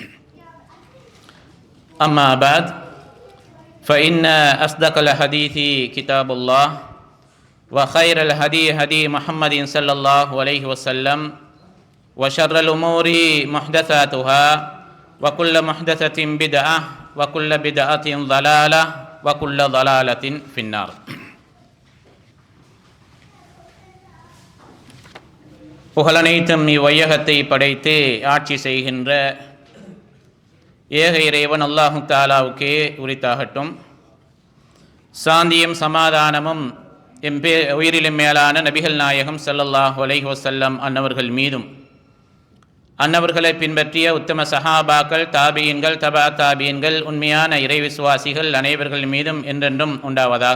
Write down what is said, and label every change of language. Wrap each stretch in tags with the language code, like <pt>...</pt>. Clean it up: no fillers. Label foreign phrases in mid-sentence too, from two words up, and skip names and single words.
<ar>أما بعد، فإن أصدق الحديث كتاب الله وخير الهدي هدي محمد صلى الله عليه وسلم وشر الأمور محدثاتها وكل محدثة بدعة وكل بدعة ضلالة وكل ضلالة في النار.</ar> <ta>புகழனைத்தும் இவ்வையகத்தை படைத்து ஆட்சி செய்கின்ற ஏக இறைவன் அல்லாஹு தாலாவுக்கே உரித்தாகட்டும். சாந்தியும் சமாதானமும் உயிரிலும் மேலான நபிகள் நாயகம்</ta> <ar>صلى الله عليه وسلم</ar> <ta>அன்னவர்கள் மீதும், அன்னவர்களை பின்பற்றிய உத்தம சஹாபாக்கள், தாபியன்கள், தபா தாபியன்கள், உண்மையான இறை விசுவாசிகள் அனைவர்கள் மீதும் என்றென்றும் உண்டாவதாக.</ta>